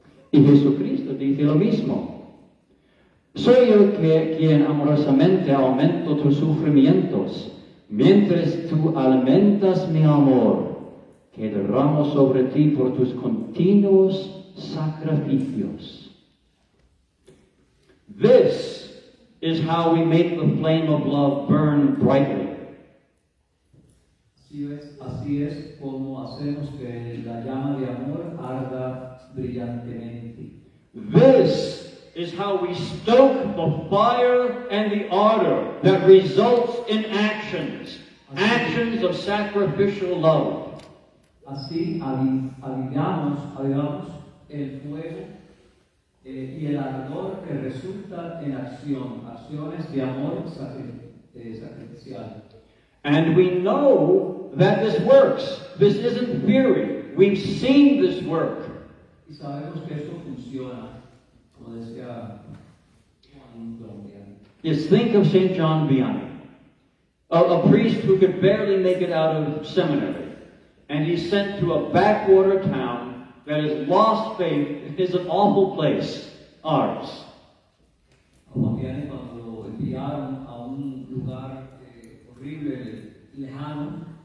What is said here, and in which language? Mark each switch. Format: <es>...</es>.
<es>Y Jesucristo dice lo mismo. Soy yo quien amorosamente aumento tus sufrimientos, mientras tú alimentas mi amor, que derramo sobre ti por tus continuos sacrificios.</es> <en>This is how we make the flame of love burn brightly.</en> <es>Así es como hacemos que la llama de amor arda brillantemente.</es> <en>This is how we stoke the fire and the ardor that results in actions of sacrificial love.</en> <es>Así avivamos el fuego y el ardor que resulta en acciones de amor sacrificial.</es> <en>And we know that this works. This isn't theory. We've seen this work.</en> <es>Y sabemos que eso funciona, como decía Juan colombiano.</es> <en>Just think of St. Jhon A, a priest who could barely make it out of seminary. And he's sent to a backwater town that has lost faith. It's an awful place, ours.</en> <es>Cuando enviaron a un lugar horrible, lejano.</es>